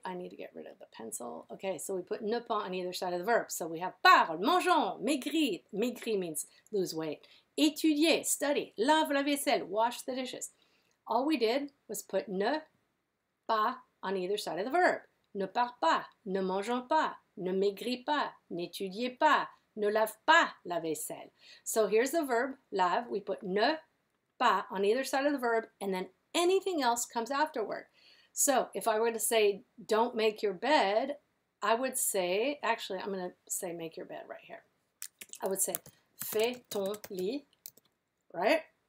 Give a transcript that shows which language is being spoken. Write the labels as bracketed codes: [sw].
[en] I need to get rid of the pencil. Okay, so we put ne pas on either side of the verb. So we have parle, mangeons, maigrir. Maigrir means lose weight. Étudier, study. [fr] Lave la vaisselle, [en] wash the dishes. All we did was put ne pas on either side of the verb. [fr] Ne parle pas, ne mangeons pas, ne maigris pas, n'étudiez pas, ne lave pas la vaisselle. [en] So here's the verb, lave. We put ne pas on either side of the verb, and then anything else comes afterward. So if I were to say, don't make your bed, I would say, actually, I'm going to say make your bed right here. I would say, [fr] fais ton lit, [en] right?